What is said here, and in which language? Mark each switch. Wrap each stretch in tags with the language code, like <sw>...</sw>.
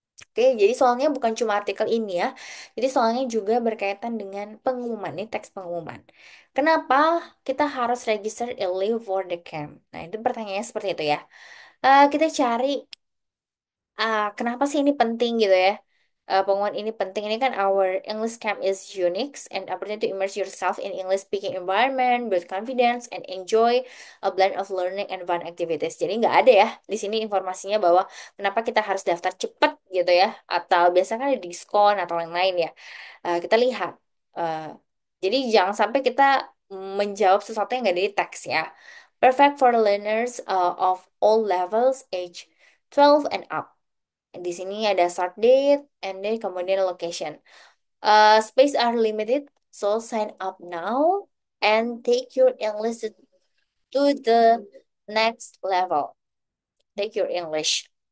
<id>Oke, jadi soalnya bukan cuma artikel ini ya. Jadi soalnya juga berkaitan dengan pengumuman, ini teks pengumuman. Kenapa kita harus</id> <en>register early for the camp?</en> <id>Nah, itu pertanyaannya seperti itu ya. Kita cari kenapa sih ini penting gitu ya? Pengumuman ini penting. Ini kan</id> <en>our English camp is unique and opportunity to immerse yourself in English speaking environment, build confidence, and enjoy a blend of learning and fun activities.</en> <id>Jadi nggak ada ya di sini informasinya bahwa kenapa kita harus daftar cepat gitu ya, atau biasanya kan ada diskon atau lain-lain ya. Kita lihat. Uh, jadi jangan sampai kita menjawab sesuatu yang nggak ada di teks ya.</id> <en>Perfect for learners of all levels, age 12 and up.</en> <id>Di sini ada</id> <en>start date and then kemudian location. Space are limited, so sign up now and take your English to the next level. Take your English.</en>